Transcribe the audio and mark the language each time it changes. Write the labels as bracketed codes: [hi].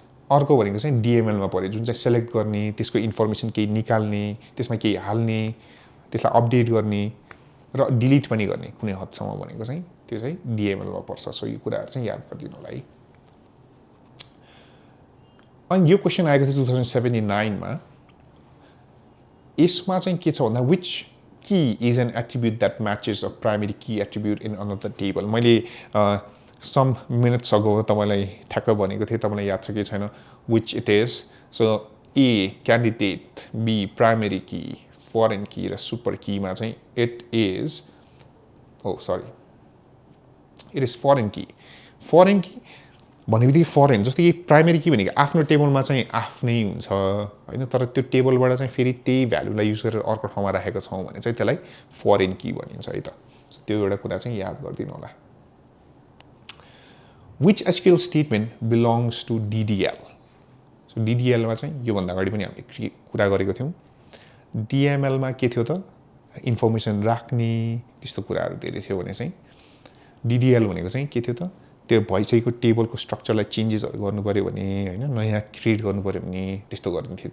[ne] अर्को भनेको चाहिँ DMLमा पर्यो जुन चाहिँ सेलेक्ट गर्ने त्यसको इन्फर्मेसन केही निकाल्ने त्यसमा केही हाल्ने त्यसलाई अपडेट गर्ने र डिलिट पनि गर्ने कुनै हदसम्म भनेको चाहिँ त्यो चाहिँ DMLमा पर्छ. सो यो कुराहरू चाहिँ याद गरिदिनु होला है. अनि यो क्वेसन आएको थियो 2079मा. यसमा चाहिँ के छ भन्दा [en] which key is an attribute that matches a primary key attribute in another table. [ne] मैले [en] some minutes ago [ne] तपाईँलाई ठ्याक्क भनेको थिएँ तपाईँलाई याद छ कि छैन [en] which it is. So A candidate, B primary key, foreign key र super key मा चाहिँ it is it is foreign key. [ne] Foreign key भनेबित्तिकै foreign जस्तो कि प्राइमेरी की भनेको आफ्नो टेबलमा चाहिँ आफ्नै हुन्छ होइन तर त्यो टेबलबाट चाहिँ फेरि त्यही भ्यालुलाई युज गरेर अर्को ठाउँमा राखेको छौँ भने चाहिँ त्यसलाई फरेन की भनिन्छ है त. त्यो एउटा कुरा चाहिँ याद गरिदिनु होला. [en] Which SQL statement belongs to DDL? [ne] So DDLमा चाहिँ योभन्दा अगाडि पनि हामीले कुरा गरेको थियौँ. DMLमा के थियो त इन्फर्मेसन राख्ने त्यस्तो कुराहरू धेरै थियो भने चाहिँ DDL भनेको चाहिँ के थियो त त्यो भइसकेको टेबलको स्ट्रक्चरलाई चेन्जेसहरू गर्नु पऱ्यो भने होइन नयाँ क्रिएट गर्नु पऱ्यो भने त्यस्तो गरिदिन्थ्यो.